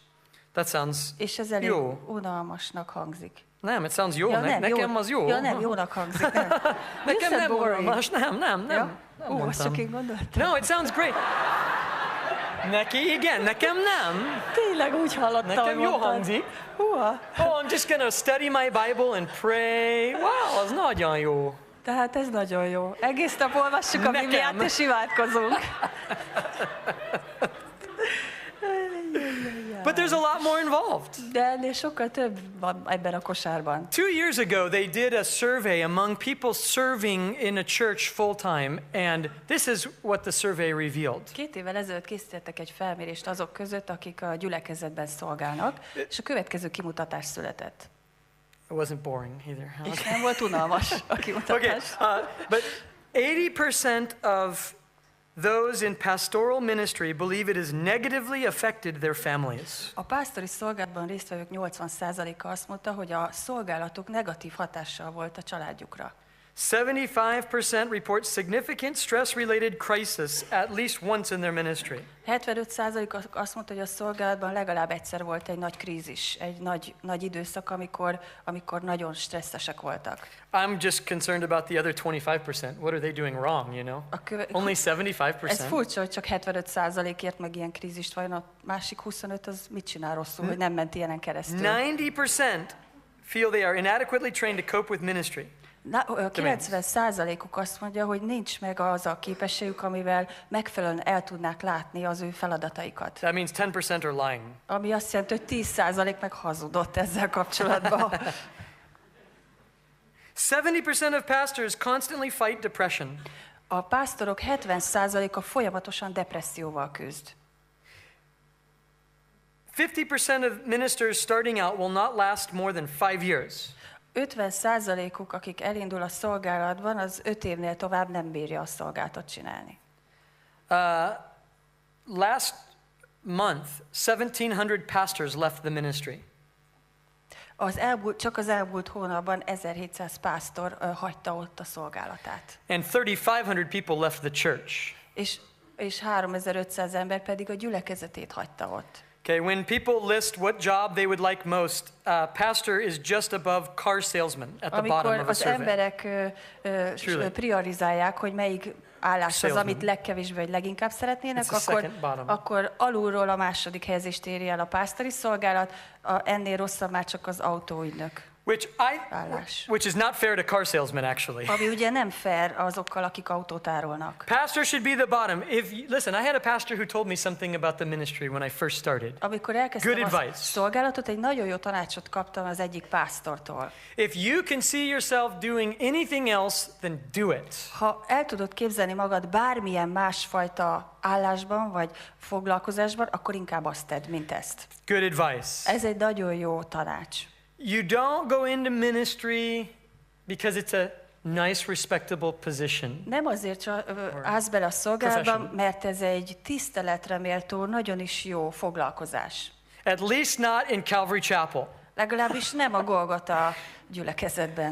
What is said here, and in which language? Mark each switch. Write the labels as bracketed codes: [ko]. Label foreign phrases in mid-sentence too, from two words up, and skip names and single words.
[en] That sounds [hu] és ez elég unalmasnak hangzik. Nem, [en] it sounds [hu] jó. Nekem az jó. Ja, nem, jónak hangzik. Nem. Nekem nem unalmas. Nem. Ja? Azt csak én gondoltam. [en] No, it sounds great. [hu] Neki igen, nekem nem. Tényleg úgy hallottam. Nekem jó hangzik. [en] Oh, I'm just gonna study my Bible and pray. [hu] Wow, az nagyon jó. Tehát ez nagyon jó. Egész nap olvassuk a Bibliát és imádkozunk. [en] But there's a lot more involved. [hu] De ennél sokkal több van ebben a kosárban. [en] 2 years ago, they did a survey among people serving in a church full time, and this is what the survey revealed. [hu] 2 évvel ezelőtt készítettek egy felmérést azok között, akik a gyülekezetben szolgálnak, és a következő kimutatás született. [en] It wasn't boring either. [hu] És nem volt unalmas a [en] Okay, [hu] kimutatás. [en] but 80% of those in pastoral ministry believe it has negatively affected their families. [hu] A pásztori szolgálatban résztvevők 80%-a azt mondta, hogy a szolgálatuk negatív hatással volt a családjukra. [en] 75% report significant stress-related crisis at least once in their ministry. [hu] 75% azt mondta, hogy a szolgálatban legalább egyszer volt egy nagy krízis, egy nagy időszak, amikor nagyon stresszesek voltak. [en] I'm just concerned about the other 25%. What are they doing wrong, you know? Only 75%. [hu] Ez furcsa, hogy csak 75%-ért meg ilyen krízist van, a másik 25 az mit csinál rosszul, hogy nem ment ilyenen keresztül. [en] 90% feel they are inadequately trained to cope with ministry. [hu] 90%-uk azt mondja, hogy nincs meg az a képességük, amivel megfelelően el tudnák látni az ő feladataikat. [en] That means 10% are lying. [hu] Ami azt jelenti, hogy 10% meg hazudott ezzel kapcsolatban. [en] 70% of pastors constantly fight depression. [hu] A pásztorok 70%-a folyamatosan depresszióval küzd. [en] 50% of ministers starting out will not last more than 5 years. [hu] 50%-uk, akik elindul a szolgálatban, az 5 évnél tovább nem bírja a szolgálatot csinálni. [en] Last month, 1,700 pastors left the ministry. [hu] Csak az elmúlt hónapban 1700 pásztor hagyta ott a szolgálatát. [en] And 3,500 people left the church. [hu] És 3500 ember pedig a gyülekezetét hagyta ott. [en] Okay, when people list what job they would like most, pastor is just above car salesman at the bottom of a [hu] az [en] survey. [hu] emberek priorizálják, hogy melyik állás az, amit legkevésbé vagy leginkább szeretnének, akkor alulról a második helyezést éri el a pásztori szolgálat, ennél rosszabb már csak az autóügynök állás. [en] Which is not fair to car salesmen, actually. [hu] Ami ugye nem fair azokkal, akik autót árulnak. [en] Pastor should be the bottom. Listen, I had a pastor who told me something about the ministry when I first started. [hu] Amikor elkezdtem a szolgálatot, egy nagyon jó tanácsot kaptam az egyik pásztortól. [en] If you can see yourself doing anything else, then do it. [hu] Ha el tudod képzelni magad bármilyen másfajta állásban vagy foglalkozásban, akkor inkább azt tedd, mint ezt. [en] Good advice. [hu] Ez egy nagyon jó tanács. [en] You don't go into ministry because it's a nice, respectable position. [hu] Nem azért állsz bele a szolgálatba, mert ez egy tiszteletre méltó, nagyon is jó foglalkozás. [en] At least not in Calvary Chapel. [hu] Legalábbis nem a Golgota gyülekezetben.